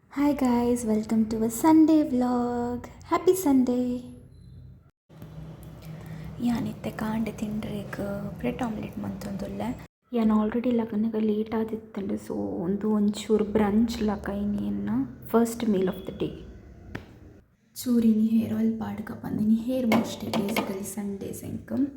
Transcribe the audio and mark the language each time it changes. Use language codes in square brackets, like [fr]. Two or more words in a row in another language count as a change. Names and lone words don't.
[en] Hi guys, welcome to a Sunday vlog. Happy Sunday. [tcy] ಯಾನಿತ್ತೆ ಕಾಂಡೆ ತಿಂಡ್ರೆಗ್ [en] bread omelette [tcy] ಮಂತೊಂದುಲ್ಲೆ ಯಾನ್ ಆಲ್ರೆಡಿ ಲಗ್ನಗ ಲೇಟ್ ಆದಿತ್ತಂಡು ಸೊ ಒಂಚೂರು ಬ್ರಂಚ್ ಲಕೈನಿಯನ್ನ [en] first meal of the day [tcy] ಚೂರಿನಿ [en] hair oil [tcy] ಪಾಡ್ಕ ಬಂದಿನಿ [en] hair mostly basically Sundays [tcy] ಎಂಕ್